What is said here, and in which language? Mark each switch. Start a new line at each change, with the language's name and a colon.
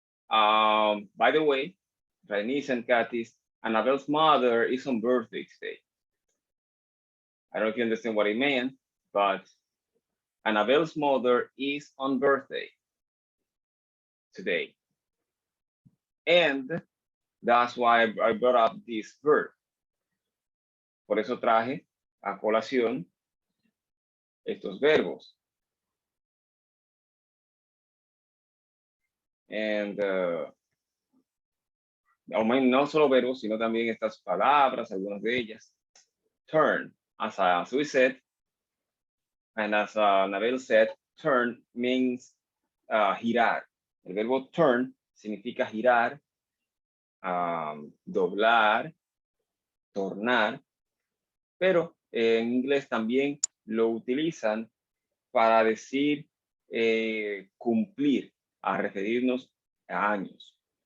English: By the way, Bernice and Katis, Annabelle's mother is on birthday today. I don't know if you understand what I mean, but Annabelle's mother is on birthday today. And that's why I brought up this verb.
Spanish: Por eso traje a colación estos verbos.
English: And
Spanish: no solo verbos, sino también estas palabras, algunas de ellas.
English: Turn, as we said, and as Annabelle said, turn means girar.
Spanish: El verbo turn significa girar, doblar, tornar, pero en inglés también lo utilizan para decir cumplir, a referirnos a años.